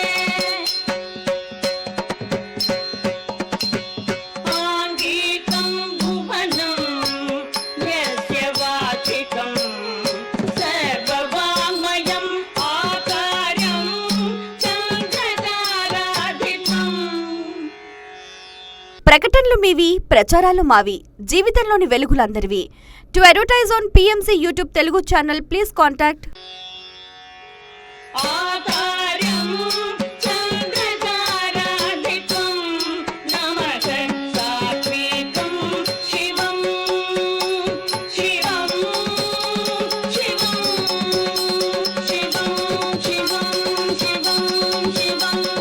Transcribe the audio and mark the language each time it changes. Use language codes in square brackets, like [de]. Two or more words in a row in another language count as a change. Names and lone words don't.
[sa] आङ्गिकं भुवनं यस्य वाचिकं सर्ववाङ्मयम् आकारं चन्द्रताराधितम्. [te] ప్రకటనలు మీవి, ప్రచారాలు మావి. జీవితంలోని వెలుగులందరివి. [en] To advertise on PMC YouTube Telugu channel please contact [sa] आकारं चन्द्रताराधितं नमः सात्विकं शिवं शिवं शिवं शिवं शिवं शिवं शिवं